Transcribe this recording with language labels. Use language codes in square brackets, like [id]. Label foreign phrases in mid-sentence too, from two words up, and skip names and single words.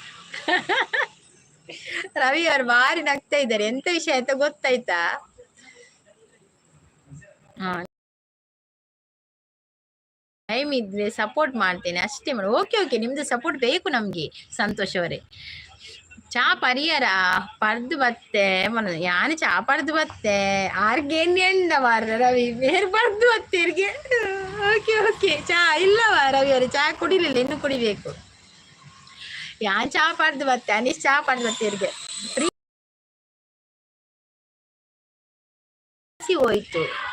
[kn] ರವಿ ಅವ್ರು ಭಾರಿ ನಗ್ತಾ ಇದ್ದಾರೆ. ಎಂತ ವಿಷಯ ಅಂತ ಗೊತ್ತಾಯ್ತಾ? ಟೈಮ್ ಇದ್ರೆ ಸಪೋರ್ಟ್ ಮಾಡ್ತೇನೆ ಅಷ್ಟೇ ಮಾಡಿ. ಓಕೆ ಓಕೆ, ನಿಮ್ದು ಸಪೋರ್ಟ್ ಬೇಕು ನಮ್ಗೆ ಸಂತೋಷ್ ಅವರೇ. [tcy] ಚಾ ಪರಿಹಾರ ಪರ್ದು ಬತ್ತೆ ಯಾನು ಚಾ ಪರ್ದು ಬತ್ತೆ ಆರ್ಗೆಂಡ ರವಿ ಬೇರೆ ಪರ್ದು ಬತ್ತಿರ್ಗೆ. [kn] ಓಕೆ ಓಕೆ, ಚಾ ಇಲ್ಲವಾ ರವಿ ಅವರೇ? ಚಾ ಕುಡಿಲಿಲ್ಲ, ಇನ್ನು ಕುಡಿಬೇಕು. [tcy] ಯಾನ್ ಚಾ ಪರ್ದು ಬತ್ತೆ ಅನೀಶ್ ಚಾ ಪರ್ದು ಬತ್ತಿರ್ಗೆ ಹೋಯ್ತು.